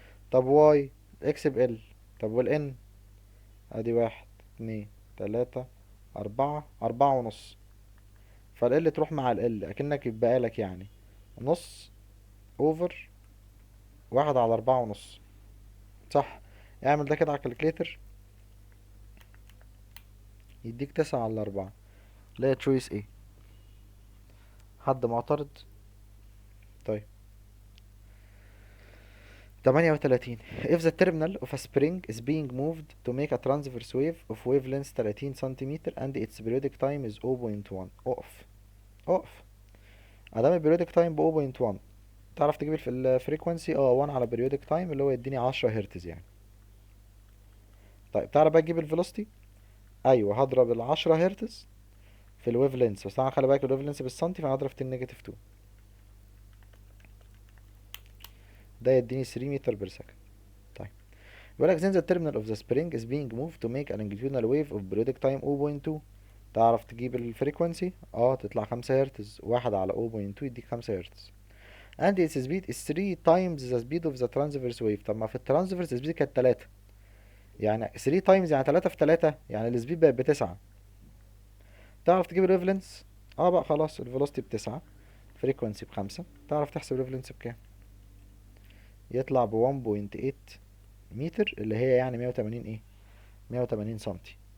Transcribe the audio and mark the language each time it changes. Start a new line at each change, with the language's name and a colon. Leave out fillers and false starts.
Arabic: طب واي، اكس بال، طب والان، ادي 1 2 3 4 4 ونص، فال تروح مع ال اكنك يبقى لك يعني نص اوفر 1/4 ونص، صح؟ اعمل ده كده على الكالكليتر، يديك 9/4. لا تشويس ايه، حد معترض؟ طيب. 38.
English: if the terminal of a spring is being moved to make a transverse wave of wavelength 30 centimetre and its periodic time is 0.1،
Arabic: اقف، اقف. ادام البريودك تايم ب 0.1، تعرف تجيب الفريكوانسي 1 على بريودك تايم اللي هو يديني 10 هرتز يعني. طيب تعرف بقى تجيب الفيلوسيتي، ايوه هضرب ال 10 هرتز في الويف لينس، بس طبعا خلي بالك الويف لينس بالسنتي، فانا هضرب 10 نيجاتيف 2، ده يديني 3 متر بير سكند. طيب بيقول لك
English: then the terminal of the spring is being moved to make a longitudinal wave of periodic time 0.2،
Arabic: تعرف تجيب الفريكوانسي، تطلع 5 هرتز،
English: 1 على 0.2 يديك 5 hertz. and its speed is 3 times the speed of the transverse wave.
Arabic: طب ما في الترانسفيرس السبيد كانت 3، يعني 3 تايمز يعني 3 في 3 يعني السبيد بقت ب9. تعرف تجيب الويف لينث، بقى خلاص الفيلوسيتي ب9، فريكوانسي ب5، تعرف تحسب الويف لينث بكام، يطلع ب 1.8 متر، اللي هي يعني 180 ايه، 180 سنتي.